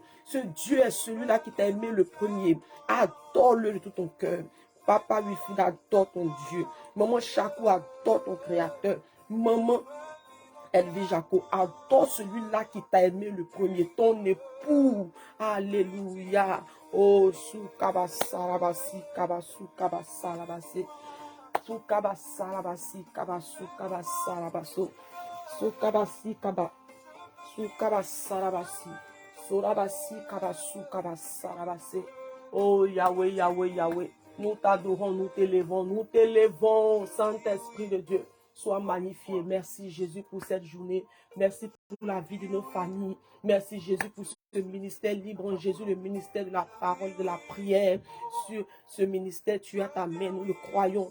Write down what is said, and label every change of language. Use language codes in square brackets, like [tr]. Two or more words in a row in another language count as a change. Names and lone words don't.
[fr] Ce Dieu est celui-là qui t'a aimé le premier. Adore-le de tout ton cœur. Papa Wifid, adore ton Dieu. Maman Chakou, adore ton Créateur. Maman Elvi Jaco, adore celui-là qui t'a aimé le premier, ton époux. Alléluia. Oh, sou kabasarabasi, kabasu kabasarabasi. Sou kabasarabasi, kabasu kabasarabaso. Sou kabasi kaba. Sou kabasarabasi. Sorabasi kabasu kabasarabasi. Oh, Yahweh, Yahweh, Yahweh. Nous t'adorons, nous t'élevons, Saint-Esprit de Dieu. Sois magnifié. Merci Jésus pour cette journée. Merci pour la vie de nos familles. Merci Jésus pour ce ministère libre en Jésus, le ministère de la parole, de la prière. Sur ce ministère, tu as ta main, nous le croyons.